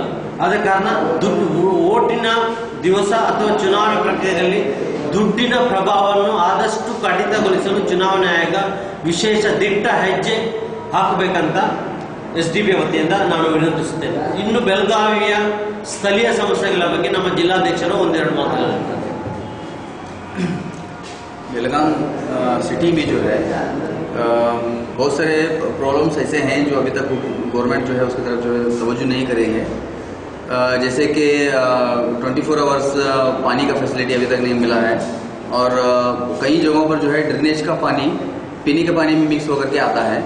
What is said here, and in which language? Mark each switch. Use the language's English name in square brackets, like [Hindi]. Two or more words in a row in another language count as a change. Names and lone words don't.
[Kannada] ಆದ ಕಾರಣ ಓಟಿನ ದಿವಸ ಅಥವಾ ಚುನಾವಣೆ ಪ್ರಕ್ರಿಯೆಯಲ್ಲಿ ದುಡ್ಡಿನ ಪ್ರಭಾವವನ್ನು ಆದಷ್ಟು ಕಡಿತಗೊಳಿಸಲು ಚುನಾವಣಾ ಆಯೋಗ ವಿಶೇಷ ದಿಟ್ಟ ಹೆಜ್ಜೆ ಹಾಕಬೇಕಂತ SDPI ವತಿಯಿಂದ ನಾನು ವಿನಂತಿಸುತ್ತೇನೆ. ಇನ್ನು ಬೆಳಗಾವಿಯ ಸ್ಥಳೀಯ ಸಮಸ್ಯೆಗಳ ಬಗ್ಗೆ ನಮ್ಮ ಜಿಲ್ಲಾಧ್ಯಕ್ಷರು ಒಂದೆರಡು ಮಾತುಗಳಿದ್ದಾರೆ. [Hindi] बेलगाम सिटी में जो है बहुत सारे प्रॉब्लम्स ऐसे हैं जो अभी तक गवर्नमेंट जो है उसकी तरफ जो है तवज्जो नहीं करेंगे. जैसे कि 24 आवर्स पानी का फैसिलिटी अभी तक नहीं मिला है और कई जगहों पर जो है ड्रेनेज का पानी पीने के पानी में मिक्स होकर के आता है.